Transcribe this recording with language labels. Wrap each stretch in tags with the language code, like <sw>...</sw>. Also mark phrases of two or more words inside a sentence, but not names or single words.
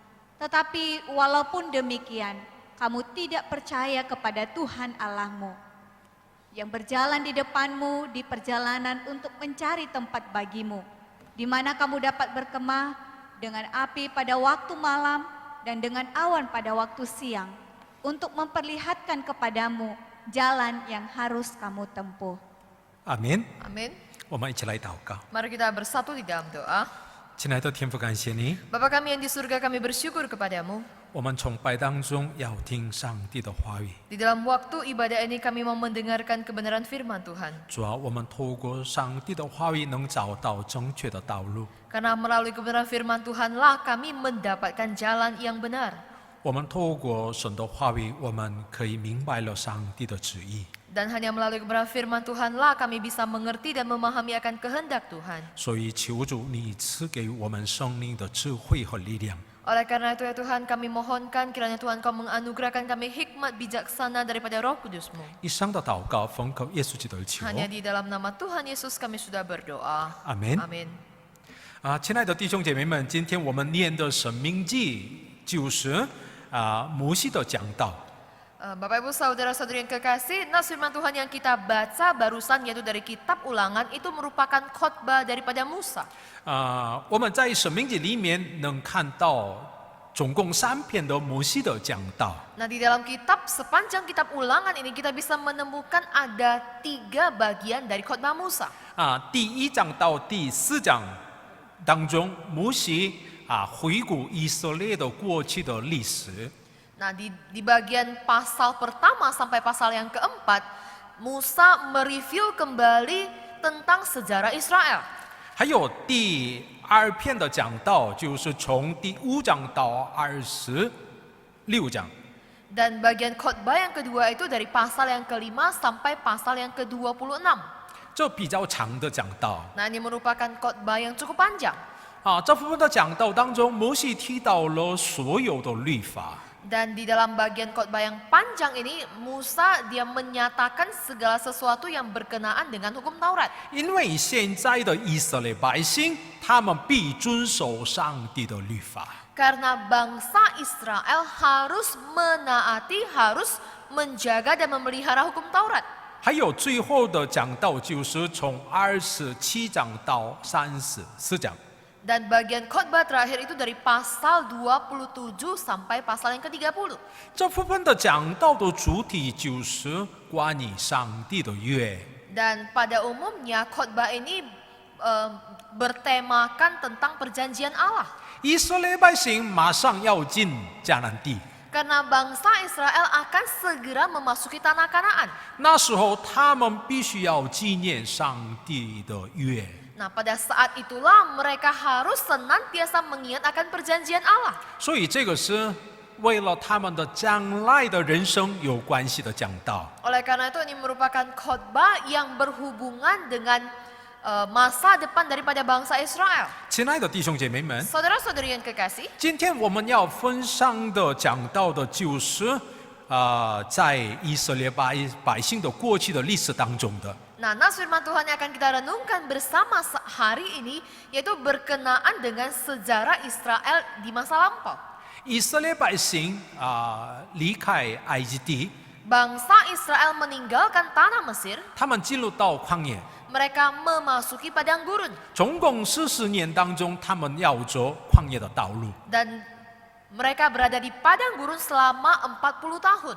<id>Tetapi walaupun demikian, kamu tidak percaya kepada Tuhan Allahmu, yang berjalan di depanmu di perjalanan untuk mencari tempat bagimu, di mana kamu dapat berkemah dengan api pada waktu malam dan dengan awan pada waktu siang, untuk memperlihatkan kepadamu jalan yang harus kamu tempuh.</id> <zh>阿门。</zh> <id>Amin.</id> <zh>我们一起来祷告。</zh> <id>Mari kita bersatu di dalam doa.</id> <zh>亲爱的天父，感谢你，</zh> <id>Bapa kami yang di surga, kami bersyukur kepadamu.</id> <zh>我们崇拜当中要听上帝的话语。</zh> <id>Di dalam waktu ibadah ini kami mau mendengarkan kebenaran firman Tuhan.</id> <zh>主啊，我们透过上帝的话语能找到正确的道路。</zh> <id>Karena melalui kebenaran firman Tuhanlah kami mendapatkan jalan yang benar.</id> <zh>我们透过神的话语，我们可以明白了上帝的旨意。</zh> <id>Dan hanya melalui kebenaran firman Tuhanlah kami bisa mengerti dan memahami akan kehendak Tuhan.</id> <zh>所以求主你赐给我们生命的智慧和力量，</zh> <id>Oleh karena itu ya Tuhan, kami mohonkan kiranya Tuhan Kau menganugerahkan kami hikmat bijaksana daripada Roh Kudus-Mu.</id> <zh>以上的祷告奉靠耶稣基督的求。</zh> <id>Hanya di dalam nama Tuhan Yesus kami sudah berdoa.</id> <zh>阿门。</zh> <id>Amin.</id> <zh>亲爱的弟兄姐妹们，今天我们念的《申命记》就是摩西的讲道。</zh> <id>Bapak Ibu saudara-saudari yang kekasih, nas firman Tuhan yang kita baca barusan yaitu dari kitab Ulangan itu merupakan khotbah daripada Musa.</id> <zh>我们在《申命记》里面能看到总共3篇的摩西的讲道。</zh> <id>Nah di dalam kitab, sepanjang kitab Ulangan ini kita bisa menemukan ada 3 bagian dari khotbah Musa.</id> <zh>第1章到第4章当中，摩西回顾以色列的过去的历史。</zh> <id>Nah di bagian pasal pertama sampai pasal yang keempat, Musa mereview kembali tentang sejarah Israel.</id> <zh>还有第2篇的讲道，就是从第5章到26章。</zh> <id>Dan bagian khotbah yang kedua itu dari pasal yang ke-5 sampai pasal yang ke-26.</id> <zh>这比较长的讲道。</zh> <id>Nah ini merupakan khotbah yang cukup panjang.</id> <zh>这部分的讲道当中，摩西提到了所有的律法。</zh> <id>Dan di dalam bagian khotbah yang panjang ini, Musa dia menyatakan segala sesuatu yang berkenaan dengan hukum Taurat.</id> <zh>因为现在的以色列百姓，他们必遵守上帝的律法。</zh> <id>Karena bangsa Israel harus menaati, harus menjaga dan memelihara hukum Taurat.</id> <zh>还有最后的讲道，就是从27章到34章。</zh> <id>Dan bagian khotbah terakhir itu dari pasal 27 sampai pasal yang ke-30.</id> <zh>这部分的讲道的主题就是关于上帝的约。</zh> <id>Dan pada umumnya khotbah ini bertemakan tentang perjanjian Allah.</id> <zh>以色列百姓马上要进迦南地，</zh> <id>Karena bangsa Israel akan segera memasuki tanah Kanaan.</id> <zh>那时候他们必须要纪念上帝的约。</zh> <id>Nah pada saat itulah mereka harus senantiasa mengingat akan perjanjian Allah.</id> <zh>所以这个是为了他们的将来的人生有关系的讲道。</zh> <id>Oleh karena itu ini merupakan khotbah yang berhubungan dengan masa depan daripada bangsa Israel.</id> <zh>亲爱的弟兄姐妹们，</zh> <id>Saudara-saudari yang kekasih,</id> <zh>今天我们要分享的讲到的就是在以色列百姓的过去的历史当中的。</zh> <id>nah nas firman Tuhan yang akan kita renungkan bersama hari ini yaitu berkenaan dengan sejarah Israel di masa lampau.</id> <zh>以色列百姓离开埃及地，</zh> <id>Bangsa Israel meninggalkan tanah Mesir,</id> <zh>他们进入到旷野，</zh> <id>mereka memasuki padang gurun.</id> <zh>总共40年当中，他们要走旷野的道路。</zh> <id>Dan Mereka berada di padang gurun selama 40 tahun.</id>